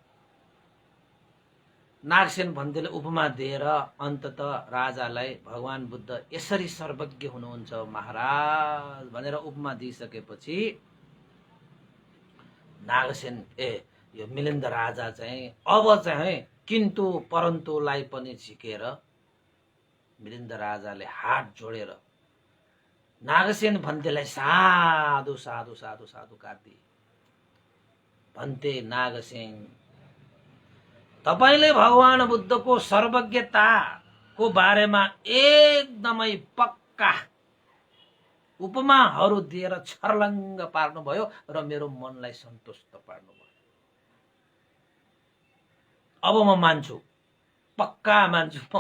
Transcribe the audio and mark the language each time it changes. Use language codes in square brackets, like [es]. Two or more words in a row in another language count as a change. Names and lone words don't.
[ne] नागसेन पन्तले उपमा दिएर अन्तत राजालाई भगवान बुद्ध यसरी सर्वज्ञ हुनुहुन्छ महाराज भनेर उपमा दिइसकेपछि नागसेन यो मिलिन्द राजा चाहिँ अब चाहिँ किन्तु परन्तुलाई पनि झिकेर मिलिन्द राजाले हात जोडेर नागसेन पन्तलाई साधु साधु साधु साधु काट्दिए। भन्ते नागसेन, तपाईले भगवान बुद्धको सर्वज्ञताको बारेमा एकदमै पक्का उपमाहरू दिएर छर्लङ्ग पार्नुभयो र मेरो मनलाई सन्तुष्ट पार्नुभयो। अब म मान्छु, पक्का मान्छु म।